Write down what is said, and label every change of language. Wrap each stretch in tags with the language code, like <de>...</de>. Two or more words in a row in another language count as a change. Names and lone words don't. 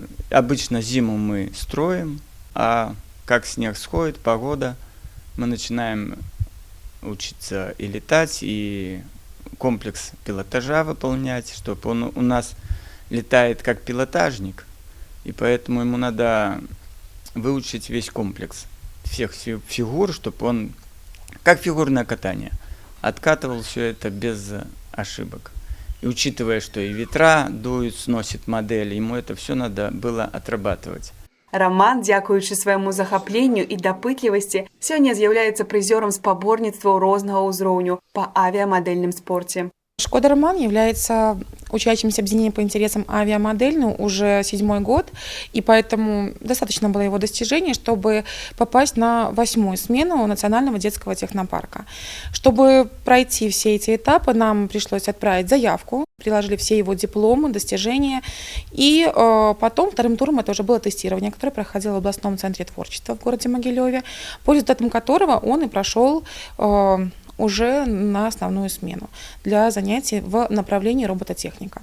<ru>Обычно зиму мы строим, а как снег сходит, погода, мы начинаем учиться и летать, и комплекс пилотажа выполнять, чтобы он у нас летает как пилотажник, и поэтому ему надо выучить весь комплекс всех фигур, чтобы он, как фигурное катание, откатывал все это без ошибок. И учитывая, что и ветра дуют, сносит модель, ему это все надо было отрабатывать.</ru> <be>Роман, дзякуючы свайму захапленню і дапытлівасці, сёння з'яўляецца прызёрам спаборніцтваў рознага ўзроўню па</be> <ru>авиамодельном спорте. Шкода Роман является учащимся объединения по интересам авиамодель уже 7-й год, и поэтому достаточно было его достижений, чтобы попасть на 8-ю смену Национального детского технопарка. Чтобы пройти все эти этапы, нам пришлось отправить заявку, приложили все его дипломы, достижения, и потом вторым туром это уже было тестирование, которое проходило в областном центре творчества в городе Могилеве, по результатам которого он и прошел уже на основную смену для занятий в направлении робототехника.</ru>